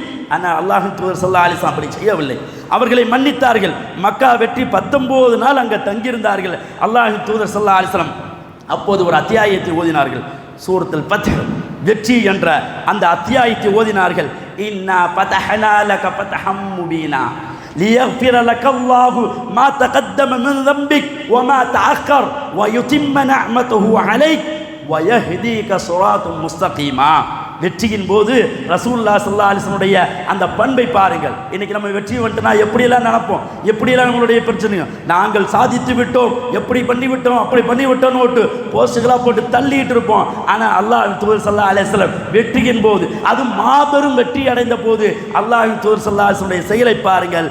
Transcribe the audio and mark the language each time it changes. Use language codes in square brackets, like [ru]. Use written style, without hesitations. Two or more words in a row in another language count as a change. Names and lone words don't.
[ta] ஆனால் அல்லாஹ்வின் தூதர் [ar] صلى الله عليه وسلم [ta] அப்படி செய்யவில்லை. அவர்களை மன்னித்தார்கள். மக்கா வெற்றி 19 நாள் அங்கே தங்கியிருந்தார்கள். அல்லாஹ்வின் தூதர் [ar] صلى الله عليه وسلم [ta] அப்போது ஒரு அத்தியாயத்தை ஓதினார்கள். சூரத்துல் ஃபத்ஹ், வெற்றி என்ற அந்த அத்தியாயத்தை ஓதினார்கள். [ar] إنا فتحنا لك فتحا مبينا ليغفر لك الله ما تقدم من ذنبك وما تأخر ويتم نعمته عليك ويهديك صراطا مستقيما. [ta] வெற்றியின் போது [ar] رسول الله صلى الله عليه وسلم [ta] உடைய அந்த பண்பை பாருங்கள். இன்னைக்கு நம்ம வெற்றி வந்துட்டா எப்படியெல்லாம் நினைப்போம், எப்படியெல்லாம் நம்மளுடைய பிரச்சனைங்க, நாங்கள் சாதித்து விட்டோம், எப்படி பண்ணி விட்டோம், அப்படி பண்ணி விட்டோம்னு போட்டு போஸ்டுகளாக போட்டு தள்ளிட்டு இருப்போம். ஆனால் அல்லாஹ்வின் தூதர் [ar] صلى الله عليه وسلم [ta] வெற்றியின் போது, அது மாபெரும் வெற்றி அடைந்த போது அல்லாஹ்வின் தூதர் [ar] صلى الله عليه وسلم [ta] செயலை பாருங்கள்.